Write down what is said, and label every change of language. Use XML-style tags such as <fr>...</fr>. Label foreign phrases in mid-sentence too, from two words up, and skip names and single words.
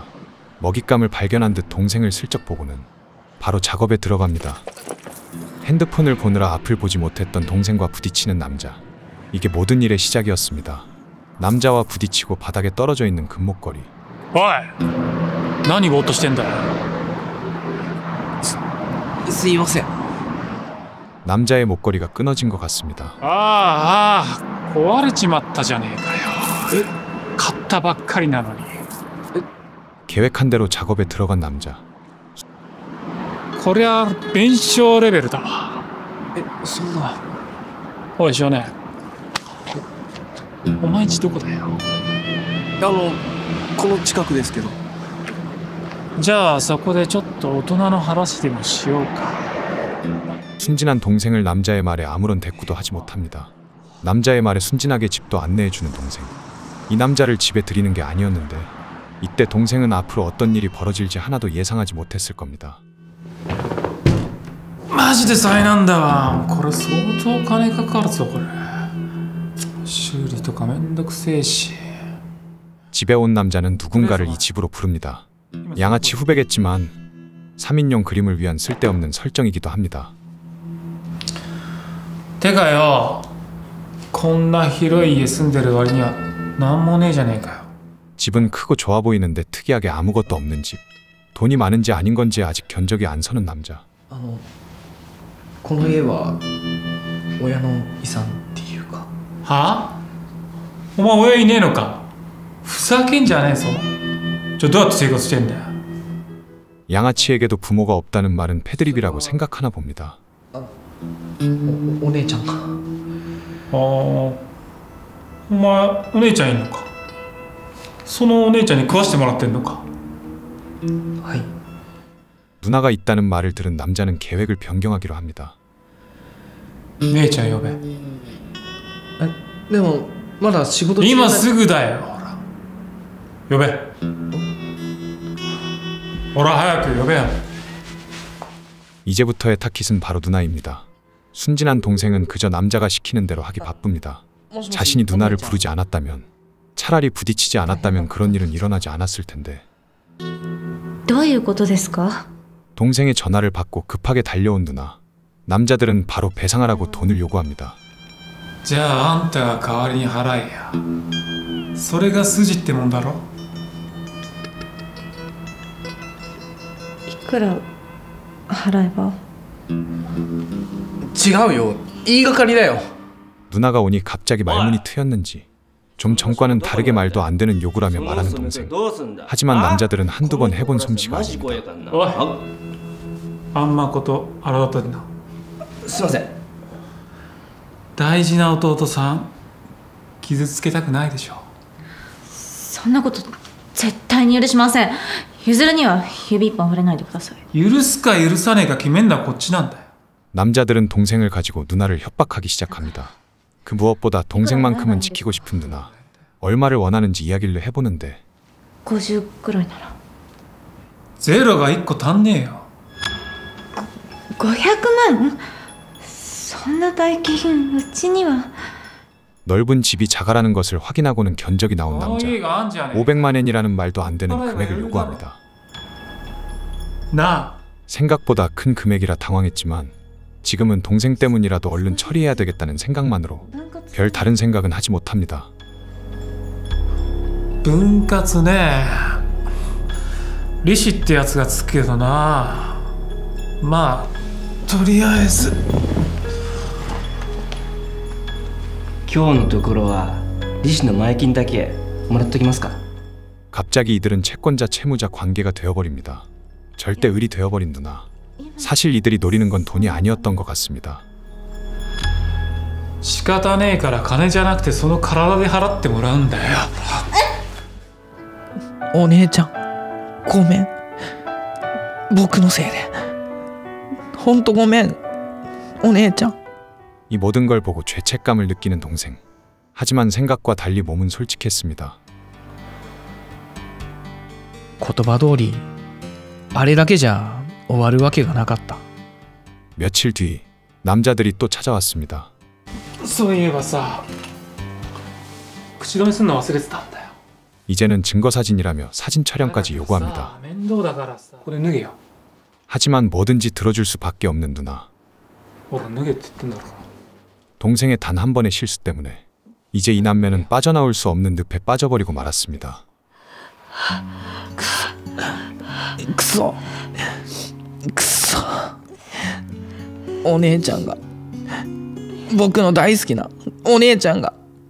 <ko>먹잇감을 발견한 듯 동생을 슬쩍 보고는 바로 작업에 들어갑니다. 핸드폰을 보느라 앞을 보지 못했던 동생과 부딪히는 남자. 이게 모든 일의 시작이었습니다. 남자와 부딪히고 바닥에 떨어져 있는 금목걸이.</ko> <ja>おい、何ぼーっとしてんだよ。すいません。</ja> <ko>남자의 목걸이가 끊어진 것 같습니다.</ko> <ja>ああ、壊れちまったじゃねえかよ。買ったばっかりなのに。</ja> <ko>계획한 대로 작업에 들어간 남자.</ko> <ja>こりゃ弁償レベルだわ。そんな。おい少年、お前んちどこだよ。この近くですけど。じゃあそこでちょっと大人の話でもしようか。</ja> <ko>순진한 동생을 남자의 말에 아무런 대꾸도 하지 못합니다. 남자의 말에 순진하게 집도 안내해주는 동생. 이 남자를 집에 들이는 게 아니었는데 이때 동생은 앞으로 어떤 일이 벌어질지 하나도 예상하지 못했을 겁니다.</ko> <ja>マジで災難だわ。これ相当金かかるぞこれ。修理とかめんどくせえし。</ja> <ko>집에 온 남자는 누군가를 이 집으로 부릅니다. 양아치 후배겠지만 3인용 그림을 위한 쓸데없는 설정이기도 합니다.</ko> <ja>てかよ、こんな広い家住んでる割にはなんもねえじゃねえかよ。</ja> <ko>집은 크고 좋아 보이는데 특이하게 아무것도 없는 집. 돈이 많은지 아닌 건지 아직 견적이 안 서는 남자.</ko> <ja>この家は親の遺産っていうか。はあ？お前親いねえのか？ふざけんじゃねえぞ。どうやって生活してんだよ。</ja> <ko>양아치에게도 부모가 없다는 말은 패드립이라고 생각하나 봅니다.</ko> <ja>お姉ちゃんか。お前お姉ちゃんいんのか？そのお姉ちゃんに食わしてもらってんのか。はい。</ja> <ko>누나가 있다는 말을 들은 남자는 계획을 변경하기로 합니다.</ko> <ja>姉ちゃん呼べ。でもまだ仕事中今すぐだよ。ほら呼べ。ほら早く呼べよ。</ja> <ko>이제부터의 타깃은 바로 누나입니다. 순진한 동생은 그저 남자가 시키는 대로 하기 바쁩니다. 자신이 누나를 부르지 않았다면, 차라리 부딪히지 않았다면 그런 일은 일어나지 않았을 텐데.</ko> <ja>どういうことですか？</ja> <ko>동생의 전화를 받고 급하게 달려온 누나. 남자들은 바로 배상하라고 돈을 요구합니다.</ko> <ja>じゃああんたが代わりに払えや。それが筋ってもんだろ。いくら払えば？違うよ、言いがかりだよ。</ja> <ko>누나가 오니 갑자기 말문이 트였는지 좀 전과는 다르게 말도 안 되는 요구라며 말하는 동생. 하지만 남자들은 한두 번 해본 솜씨가 아닙니다.</ko> <ja>おい、あんまこと荒立てんな。すいません。大事な弟さん傷つけたくないでしょ。そんなこと絶対に許しません。譲るには指一本触れないでください。許すか許さねえか決めんのはこっちなんだよ。</ja> <ko>남자들은 동생을 가지고 누나를 협박하기 시작합니다. 그 무엇보다 동생만큼은 지키고 싶은 누나. 얼마를 원하는지 이야기를 해보는데</ko> <ja>50 くらいなら。ゼロが1個足んねえよ。 500万？そんな大金うちには。</ja> <ko>넓은 집이 자가라는 것을 확인하고는 견적이 나온 남자. 500만 엔이라는 말도 안 되는 금액을 요구합니다. 나 생각보다 큰 금액이라 당황했지만 지금은 동생 때문이라도 얼른 처리해야 되겠다는 생각만으로 별 다른 생각은 하지 못합니다.</ko> <ja>分割ね。利子ってやつがつくけどな。まあとりあえず今日のところは利子の前金だけもらっときますか。</ja> <ko>갑자기 이들은 채권자 채무자 관계가 되어버립니다. 절대 을이 되어버린 누나. 사실 이들이 노리는 건 돈이 아니었던 것 같습니다.</ko> <ja>仕方ねえから金じゃなくてその体で払ってもらうんだよ。お姉ちゃん、ごめん。僕のせいで。ほんとごめん。お姉ちゃん。</ja> <ko>이 모든 걸 보고 죄책감을 느끼는 동생. 하지만 생각과 달리 몸은 솔직했습니다.</ko> <ja>言葉通り、あれだけじゃ終わるわけがなかった。</ja> <ko>며칠 뒤 남자들이 또 찾아왔습니다.</ko> <ja>そういえばさ、口止めすんの忘れてたんだよ。</ja> <ko>이제는 증거사진이라며 사진 촬영까지 요구합니다.</ko> <ja>面倒だからさ、これ脱げよ。</ja> <ko>하지만 뭐든지 들어줄 수밖에 없는 누나.</ko> <ja>ほら脱げって言ってんだろ。</ja> <ko>동생의 단 한 번의 실수 때문에 이제 이 남매는 빠져나올 수 없는 늪에 빠져버리고 말았습니다.</ko> <ja>くそくそ、お姉ちゃんが、僕の大好きなお姉ちゃんが。</ja>